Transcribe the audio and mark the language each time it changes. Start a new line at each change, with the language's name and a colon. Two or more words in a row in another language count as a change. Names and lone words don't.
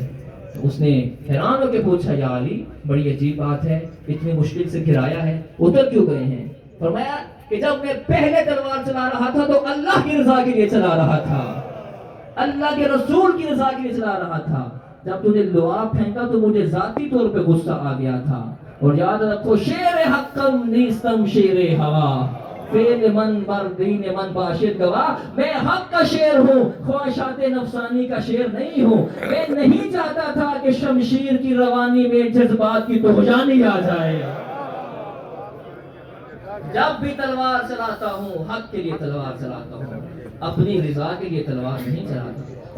Urdu: اس نے حیران ہو کے پوچھا یا علی بڑی عجیب بات ہے، اتنی مشکل سے گرایا ہے، اتر کیوں گئے ہیں؟ فرمایا کہ جب میں پہلے تلوار چلا رہا تھا تو اللہ کی رضا کے لیے چلا رہا تھا، اللہ کے رسول کی رضا کے لیے چلا رہا تھا۔ جب تو نے لعاب پھینکا تو مجھے ذاتی طور پہ غصہ آ گیا تھا۔ اور یاد رکھو
Persian: شیر حقم نیستم شیر ہوا، فعل من بر دین من باشد گواہ،
Urdu: میں حق کا شیر ہوں، خواہشات نفسانی کا شیر نہیں ہوں۔ میں نہیں چاہتا تھا کہ شمشیر کی روانی میں جذبات کی توجانی آ جائے۔ جب بھی تلوار چلاتا ہوں حق کے لیے تلوار چلاتا ہوں، اپنی رضا کے لیے تلوار نہیں چلاتا۔